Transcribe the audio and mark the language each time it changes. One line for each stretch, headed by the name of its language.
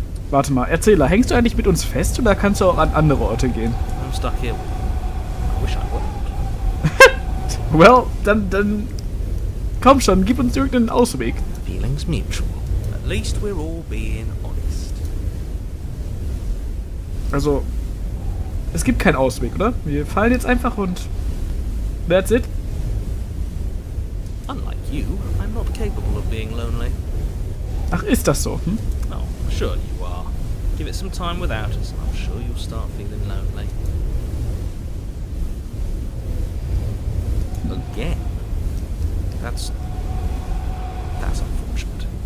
German: Warte mal, Erzähler, hängst du eigentlich mit uns fest oder kannst du auch an andere Orte gehen?
English: I'm stuck here. I wish I wouldn't.
German: Well, dann komm schon, gib uns irgendeinen Ausweg.
English: Feelings mutual. At least we're all being honest.
German: Also, es gibt keinen Ausweg, oder? Wir fallen jetzt einfach und
English: that's it. Unlike you, I'm not capable of being lonely.
German: Ach, ist das so? Hm?
English: Oh, sure you are. Give it some time without us, and I'm sure you'll start feeling lonely. Again? That's unfortunate.